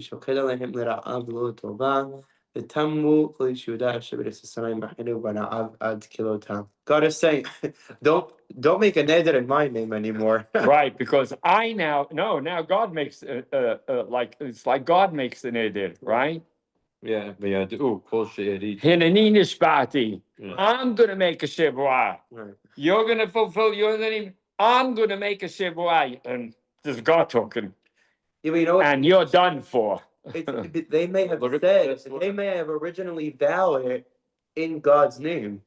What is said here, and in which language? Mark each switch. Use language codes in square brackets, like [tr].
[he] שוקד עליהם לרעה ולא לטובה, ותמו כל איש יהודה אשר בארץ ישראל מחנו בנאיו עד כלותם. [en] God is saying, don't make a neder in my name anymore. Right, because now God makes, like, it's like God makes the neder, right? Yeah, [he] וידעו כל שארית. Hineni nishbati. [en] Yeah. I'm gonna make a shivua. Right. You're gonna fulfill your name. I'm gonna make a shivua. And this is God talking. Yeah, but you know what? And you're done for. They may have Look at said, this. they may have originally vowed it in God's name